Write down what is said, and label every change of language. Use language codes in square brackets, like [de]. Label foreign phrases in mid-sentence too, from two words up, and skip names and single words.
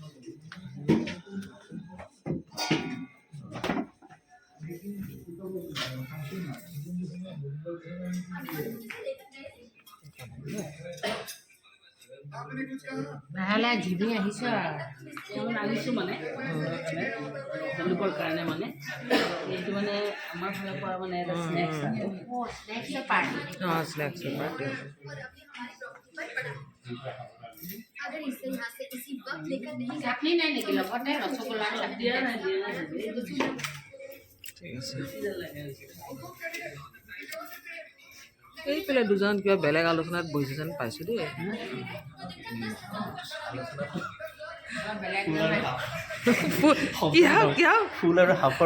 [as] লাহে ঘিবি আহিছে আনিছোঁ মানে তেওঁলোকৰ কাৰণে মানে এইটো মানে আমাৰ ফালৰ পৰা মানে এটা স্নেক্স স্নেক্স [hi] अगर इसे यहाँ से इसी वक्त लेकर नहीं [as] চাটনি নাই নেকি লগতে ৰসগোল্লাৰ চাটনি ঠিক আছে এইফালে দুজন কিবা বেলেগ আলোচনাত বহিছে যেন পাইছোঁ দেই ফুল আৰু হাফৰ